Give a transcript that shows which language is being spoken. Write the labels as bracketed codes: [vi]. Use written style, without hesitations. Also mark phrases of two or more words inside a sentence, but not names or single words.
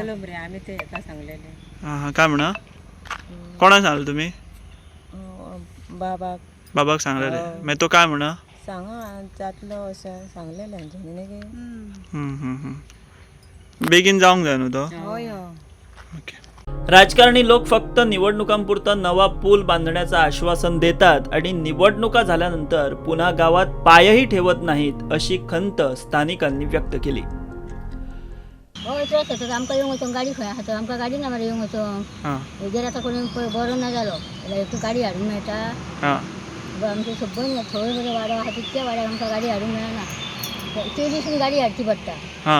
[kok] घातलेलो मरे आमी ते हेका सांगलेले हां काय म्हणा कोणाक सांगलें तुमी बाबाक बाबाक सांगलेलें मागीर तो काय म्हणा सांगा जातलो अशें सांगलेलें हम्म. बेगीन जावंक जाय न्हू तो हय हय [mr] ओके राजकारणी लोक फक्त निवडणुकांपुरता नवा पूल बांधण्याचं आश्वासन देतात आणि निवडणुका झाल्यानंतर पुन्हा गावात पायही ठेवत नाहीत अशी खंत स्थानिकांनी व्यक्त केली [kok] हय त्रास जाता आमकां येवंक वचोंक गाडी खंय आसा तर आमकां गाडी ना मरे येवंक वचोंक हां हेजेर आतां कोणी बरो ना जालो जाल्यार तूं गाडी हाडूंक मेळटा हां आमचे सगळे थंय बरे वाडो आहा तितक्या वाड्याक आमकां गाडी हाडूंक मेळना ते दिसून गाडी हाडची पडटा हां